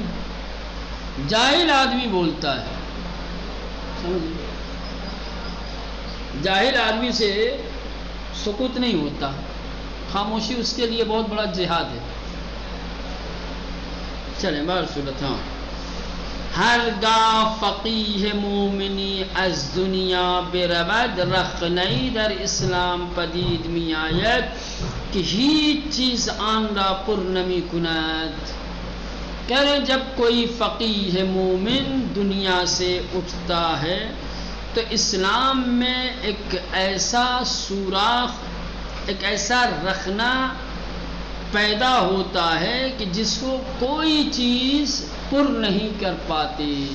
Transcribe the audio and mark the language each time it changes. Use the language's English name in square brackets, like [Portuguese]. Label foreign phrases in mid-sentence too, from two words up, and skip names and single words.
[Urdu] جاہل آدمی بولتا ہے، سمجھے؟ جاہل آدمی سے سکوت نہیں ہوتا، خاموشی اس کے لیے بہت بڑا جہاد ہے. چلیں بار صورت. ہاں. [Persian] ہرگاہ فقیہ مومنی از دنیا برود رخنئی در اسلام پدید می آید کہ هیچ چیز آن را پر نمی کند. [Urdu] کہہ رہے جب کوئی فقیہ مومن دنیا سے اٹھتا ہے تو اسلام میں ایک ایسا سوراخ، ایک ایسا رخنا پیدا ہوتا ہے کہ جس کو کوئی چیز پر نہیں کر پاتی.